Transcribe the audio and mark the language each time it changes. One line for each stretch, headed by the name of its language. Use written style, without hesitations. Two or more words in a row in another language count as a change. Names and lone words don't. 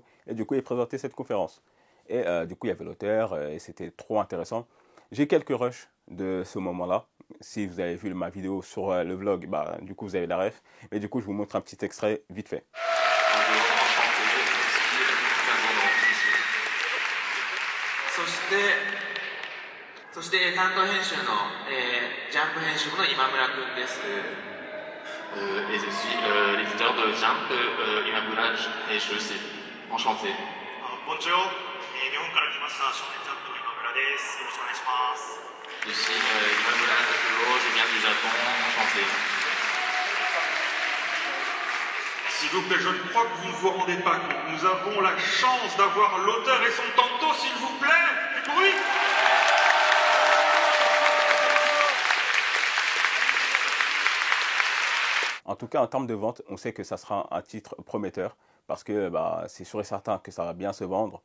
French: Et du coup, il présentait cette conférence. Et du coup, il y avait l'auteur et c'était trop intéressant. J'ai quelques rushs de ce moment-là. Si vous avez vu ma vidéo sur le vlog, bah, du coup, vous avez la ref. Mais du coup, je vous montre un petit extrait vite fait. Bonjour, enchanté, ici,
Japanese: そして担当編集の、ジャンプ編集部の今村くんです。
French: Et je suis l'éditeur de Jump, Imamura Heishusi. Enchanté. Bonjour.
Japanese: 日本から来ました少年ジャンプの今村です。よろしくお願いします。
French: Je suis Imamura Takuro, je viens du Japon. Enchanté. S'il vous plaît, je ne crois que vous ne vous rendez pas compte. Nous avons la chance d'avoir l'auteur et son tanto, s'il vous plaît. Du bruit. En tout cas, en termes de vente, on sait que ça sera un titre prometteur parce que bah, c'est sûr et certain que ça va bien se vendre.